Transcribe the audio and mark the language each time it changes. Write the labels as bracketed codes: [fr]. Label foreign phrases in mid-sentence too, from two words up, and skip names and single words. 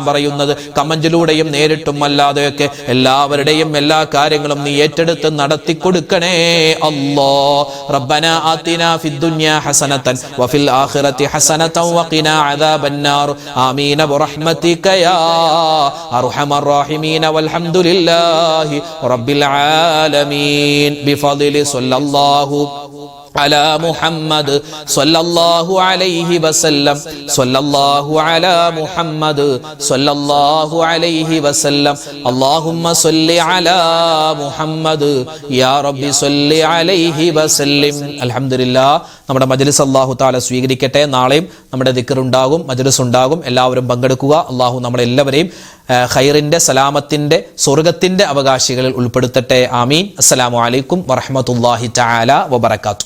[ml] പറയുന്നത് കമന്റിലൂടെയും നേരിട്ടും അല്ലാതെയൊക്കെ എല്ലാവരുടെയും എല്ലാ കാര്യങ്ങളും നീ ഏറ്റെടുത്ത് നടത്തി കൊടുക്കണേ [ar] ربنا آتنا في الدنيا حسنة وفي الآخرة حسنة وقنا عذاب النار آمين برحمتك يا أرحم الراحمين والحمد لله رب العالمين بفضل صلى الله على محمد صلى الله عليه وسلم صلى الله على محمد صلى الله عليه وسلم اللهم صل على محمد يا رب صل عليه وسلم الحمد لله [ml] നമ്മുടെ മജ്ലിസ് [ar] الله تعالى [ml] സ്വീകരിക്കട്ടെ നാളെയും നമ്മുടെ ദിക്ർ ഉണ്ടാകും മജ്ലിസ് ഉണ്ടാകും എല്ലാവരും പങ്കെടുക്കുക അല്ലാഹു നമ്മളെല്ലാവരെയും ഖൈറിന്റെ സലാമത്തിന്റെ സ്വർഗ്ഗത്തിന്റെ അവകാശികളിൽ ഉൾപ്പെടുത്തട്ടെ ആമീൻ [ar] السلام عليكم ورحمة الله تعالى وبركاته